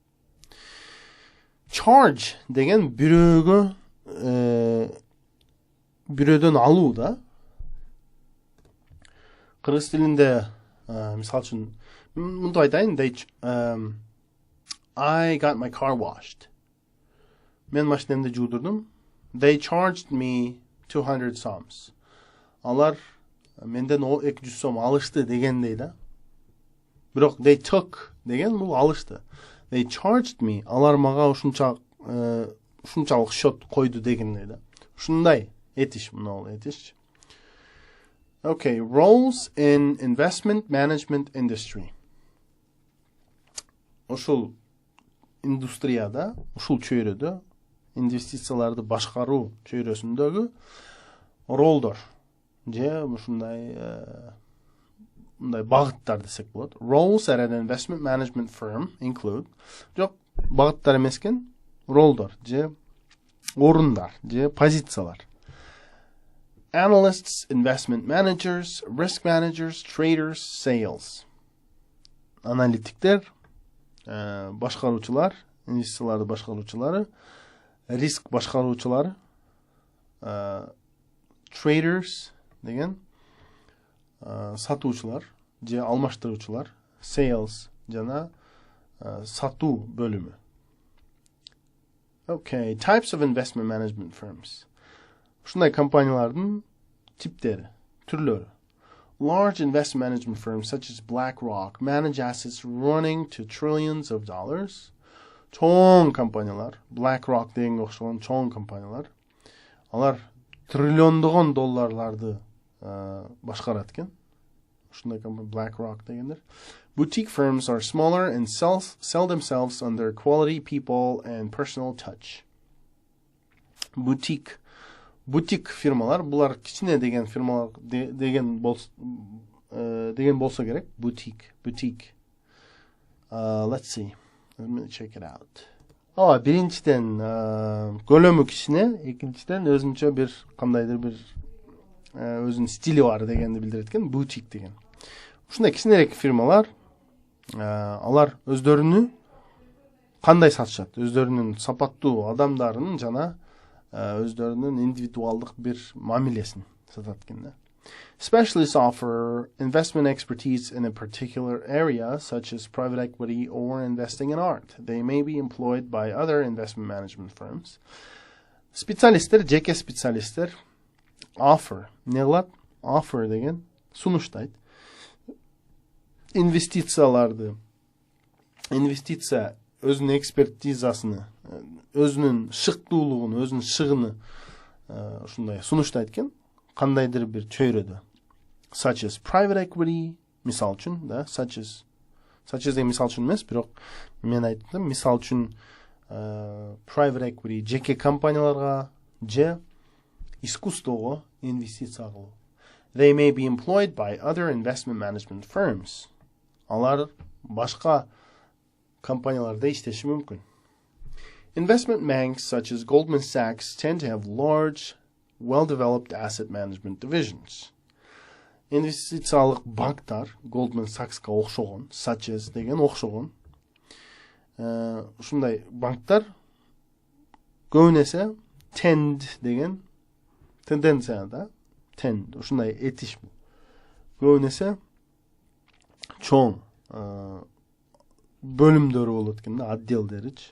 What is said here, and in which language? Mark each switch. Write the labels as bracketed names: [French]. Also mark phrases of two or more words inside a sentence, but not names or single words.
[Kyrgyz] Charge деген бирөөдөн алуу да. Кыргыз тилинде мисал үчүн мындай айтайын, [English] I got my car washed. [Kyrgyz] Мен машинемди жуудурдум. [English] They charged me 200 soms. [Kyrgyz] Алар менден 200 сом алышты дегендей да. Бирок [English] they took [Kyrgyz] деген бул алышты. [English] They charged me. [Kyrgyz] Алар мага ушунчалык счет койду дегендей да. Ушундай этиш, мына этиш. [English] Okay, roles in investment management industry. [Kyrgyz] Ушул индустрияда, ушул чөйрөдө, инвестицияларды башкаруу чөйрөсүндөгү ролдор же ушундай мындай багыттар десек болот. [English] Roles at an investment management firm include, [Kyrgyz] жок, багыттар эмес экен, ролдор же орундар же позициялар. [English] Analysts, investment managers, risk managers, traders, sales. [Kyrgyz] Аналитиктер, башкаруучулар, инвестицияларды башкаруучулары, риск башкаруучулары, traders деген сатуучулар же алмаштыруучулар, sales жана сатуу бөлүмү. [English] Okay, types of investment management firms. [Kyrgyz] Ушундай компаниялардын типтери, түрлөрү. [English] Large investment management firms such as BlackRock manage assets running to trillions of dollars. [Kyrgyz] Чоң компаниялар, BlackRock дегенге окшогон чоң компаниялар. Алар триллиондогон долларларды башкарат экен. Ушундай компания BlackRock дегендер. [English] Boutique firms are smaller and sell themselves on their quality, people, and personal touch. [Kyrgyz] Boutique фирмалар, булар кичине деген фирмалар деген болсо керек. [English] Boutique. Let's see. Let me check it out. [Kyrgyz] Биринчиден көлөмү кичине, экинчиден өзүнчө бир кандайдыр бир өзүнүн стили бар дегенди билдирет экен. Boutique деген. Ушундай кичинерээк фирмалар, алар өздөрүнү кандай сатышат? Өздөрүнүн сапаттуу адамдарын жана өздөрүнүн индивидуалдык бир мамилесин сатат экен. [English] Specialists offer investment expertise in a particular area, such as private equity or investing in art. They may be employed by other investment management firms. [Kyrgyz] Специалисттер, жеке специалисттер offer, не кылат? Offer деген сунуштайт. Инвестиция өзүнүн экспертизасын, өзүнүн шыктуулугун, өзүнүн шыгыны ушундай сунуштайт экен, кандайдыр бир чөйрөдө. [English] Such as private equity, [Kyrgyz] мисал үчүн, да, [English] such as [Kyrgyz] деген мисал үчүн эмес, бирок мен айттым, мисал үчүн [English] private equity [Kyrgyz] жеке компанияларга же искусствого инвестиция кылуу. [English] They may be employed by other investment management firms. [Kyrgyz] Алар башка компанияларда иштеши мүмкүн. [English] Investment banks such as Goldman Sachs tend to have large, well-developed asset management divisions. [Kyrgyz] Инвестициялык банктар Goldman Sachs'ка окшогон, [English] such as [Kyrgyz] деген окшогон. Ушундай банктар көбүнесе tend деген тенденция да, tend ушундай этиш бул. Көбүнесе чоң бөлүмдөрү болот экен да, отделдеричи.